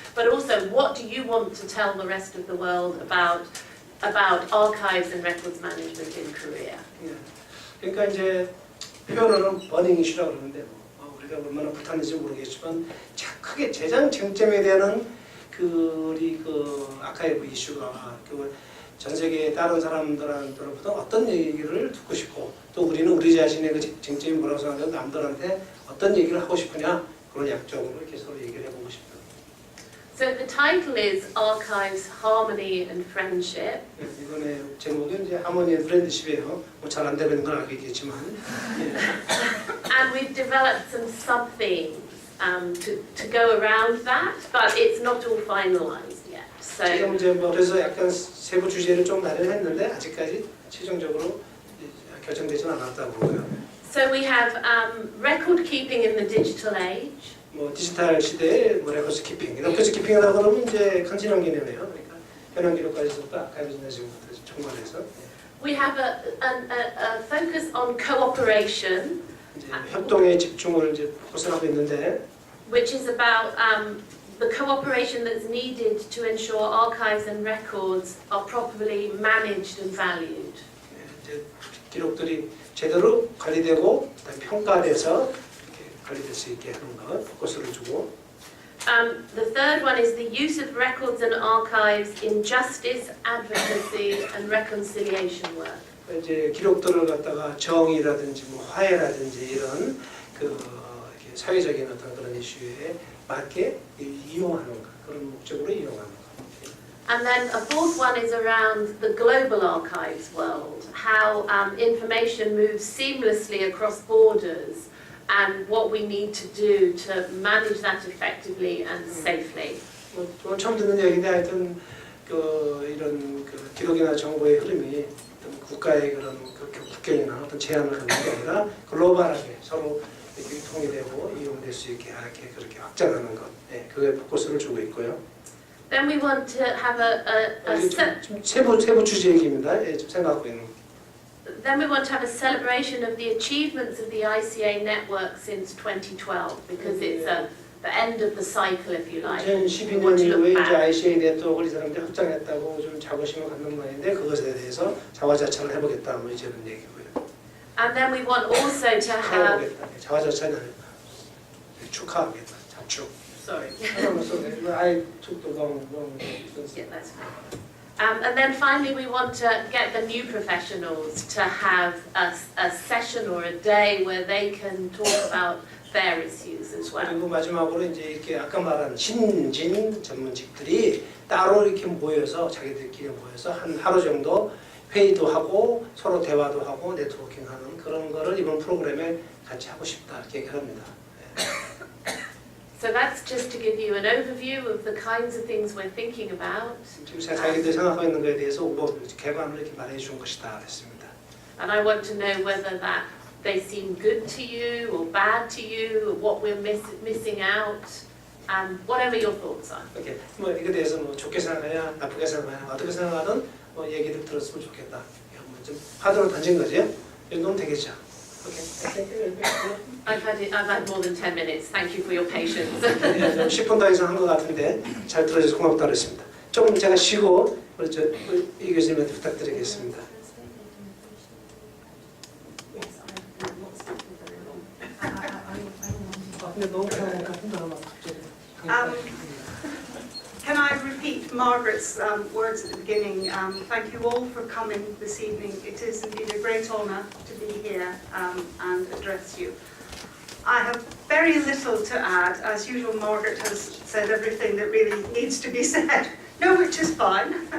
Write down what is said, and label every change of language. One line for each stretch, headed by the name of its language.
English: But also, what do you want to tell the rest of the world about archives and records management in Korea?
Korean: 그러니까 이제 표현으로는 버닝 이슈라고 그러는데 우리가 얼마나 불탔는지 모르겠지만 크게 재정 쟁점에 대한 우리 아카이브 이슈가 전 세계 다른 사람들한테로부터 어떤 얘기를 듣고 싶고 또 우리는 우리 자신의 쟁점이 뭐라고 생각하면 남들한테 어떤 얘기를 하고 싶으냐 그런 약적으로 이렇게 서로 얘기를 해보고 싶어요.
English: So the title is Archives, Harmony and Friendship.
Korean: 이번에 제목은 이제 하모니 앤 프렌드십이에요. 잘 안 되는 건 알고 있겠지만.
English: And we've developed some sub-themes to go around that, but it's not all finalised yet. So
Korean: 지금 이제 그래서 약간 세부 주제를 좀 마련했는데 아직까지 최종적으로 결정되지는 않았다고 보고요.
English: So we have record keeping in the digital age.
Korean: 디지털 시대의 레코드 키핑. 레코드 키핑이라고 그러면 이제 컨티뉴엄 개념이에요. 그러니까 현황 기록까지부터 아카이브나 지금부터 총괄해서.
English: We have a focus on cooperation.
Korean: 이제 협동에 집중을 이제 포커스하고 있는데.
English: Which is about the cooperation that's needed to ensure archives and records are properly managed and valued.
Korean: 이제 기록들이 제대로 관리되고 평가돼서 관리될 수 있게 하는 것 포커스를 주고.
English: The third one is the use of records and archives in justice, advocacy, and reconciliation work.
Korean: 이제 기록들을 갖다가 정의라든지 화해라든지 이런 사회적인 어떤 그런 이슈에 맞게 이용하는 것 그런 목적으로 이용하는 것.
English: And then a fourth one is around the global archives world, how information moves seamlessly across borders. And what we need to do to manage that effectively and safely.
Korean: 오늘 처음 듣는 얘기인데 하여튼 이런 기록이나 정보의 흐름이 어떤 국가의 그런 국경이나 어떤 제한을 갖는 게 아니라 글로벌하게 서로 유통이 되고 이용될 수 있게 이렇게 그렇게 확장하는 것, 그거에 포커스를 주고 있고요.
English: Then we want to have
Korean: 세부 주제 얘기입니다. 좀 생각하고 있는.
English: Then we want to have a celebration of the achievements of the ICA network since 2012 because it's the end of the cycle, if you like.
Korean: 2012년 이후에 이제 ICA 네트워크를 이 사람들이 확장했다고 좀 자부심을 갖는 모양인데 그것에 대해서 자화자찬을 해보겠다 뭐 이런 얘기고요.
English: And then we want also to have.
Korean: 자화자찬은 축하하겠다. 자축.
English: Sorry. I took the wrong. Yeah, that's fine. And then finally, we want to get the new professionals to have a session or a day where they can talk about their issues as well.
Korean: 그리고 마지막으로 이제 이렇게 아까 말한 신진 전문직들이 따로 이렇게 모여서 자기들끼리 모여서 한 하루 정도 회의도 하고 서로 대화도 하고 네트워킹하는 그런 거를 이번 프로그램에 같이 하고 싶다 이렇게 얘기합니다.
English: So that's just to give you an overview of the kinds of things we're thinking about.
Korean: 지금 자기들 생각하고 있는 것에 대해서 개관을 이렇게 말해 준 것이다 그랬습니다.
English: And I want to know whether that they seem good to you or bad to you, or what we're missing out, and whatever your thoughts are.
Korean: 이렇게 이거에 대해서 좋게 생각하냐, 나쁘게 생각하냐, 어떻게 생각하든 얘기를 들었으면 좋겠다. 좀 화두를 던진 거죠. 이 정도면 되겠죠.
English: I've had more than 10 minutes. Thank you for your patience.
Korean: 10분 더 이상 한 것 같은데 잘 들어주셔서 고맙다 그랬습니다. 조금 제가 쉬고 이 교수님한테 부탁드리겠습니다. 근데 너무 힘들어 갑자기.
English: Can I repeat Margaret's words at the beginning? Thank you all for coming this evening. It is indeed a great honour to be here and address you. I have very little to add. As usual, Margaret has said everything that really needs to be said. No, which is fine.